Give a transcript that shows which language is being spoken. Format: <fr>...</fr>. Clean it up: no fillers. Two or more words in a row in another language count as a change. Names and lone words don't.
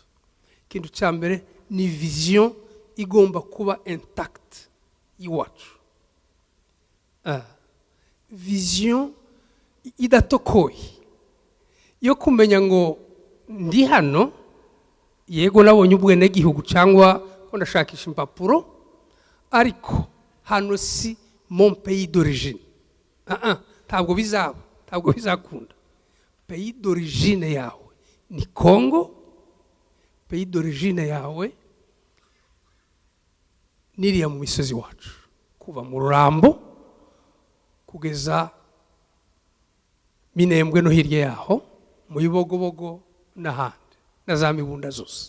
<rw>Ikintu cya mbere ni vision igomba kuba intact iwacu. Vision idatokoye yo kumenya ngo ndi hano yego nabonye ubwene gihugu cyangwa ko ndashakisha impapuro ariko hano si</rw> <fr>mon pays d'origine.</fr> <rw>Ntabwo bizakunda.</rw> <fr>Pays d'origine</fr> <rw>yawe ni Congo,</rw> <fr>pays d'origine</fr> <rw>yawe niriya mu misozi wacu kuva mu Rurambo kugeza Minembwe no hirya yaho mu Bibogobogo n'ahandi na za Mibunda zose.</rw>